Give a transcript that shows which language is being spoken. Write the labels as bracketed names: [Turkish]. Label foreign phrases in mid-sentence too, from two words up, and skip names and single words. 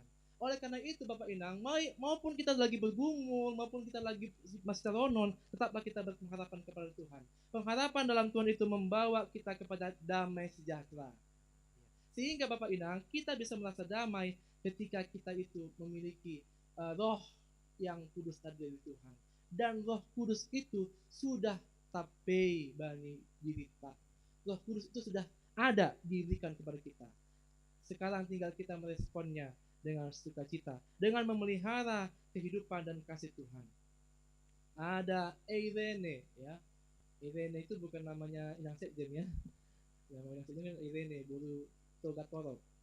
[Indonesian] Oleh karena itu Bapak Inang, maupun kita lagi bergumul, maupun kita lagi masih teronon, tetaplah kita berpengharapan kepada Tuhan. Pengharapan dalam Tuhan itu membawa kita kepada damai sejahtera. Sehingga Bapak Inang, kita bisa merasa damai ketika kita itu memiliki roh yang kudus dari Tuhan. Dan roh kudus itu sudah [Batak Simalungun] tapei bani dirita. [Indonesian] Roh kudus itu sudah ada diberikan kepada kita. Sekarang tinggal kita meresponnya dengan sukacita, dengan memelihara kehidupan dan kasih Tuhan. Ada Irene ya. Irene itu bukan namanya Inang Sekjen ya. Yang Inang Sekjen kan Irene, guru Togatoro.